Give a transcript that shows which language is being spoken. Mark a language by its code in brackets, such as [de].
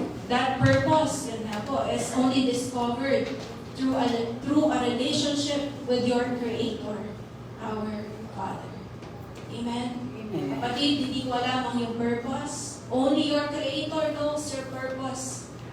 [en] That purpose, [tl] yun nga po, [en] is only discovered through a relationship with your Creator, our Father. Amen? [tl] Kapatid, hindi ko alam ang yung purpose. [en] Only your Creator knows your purpose.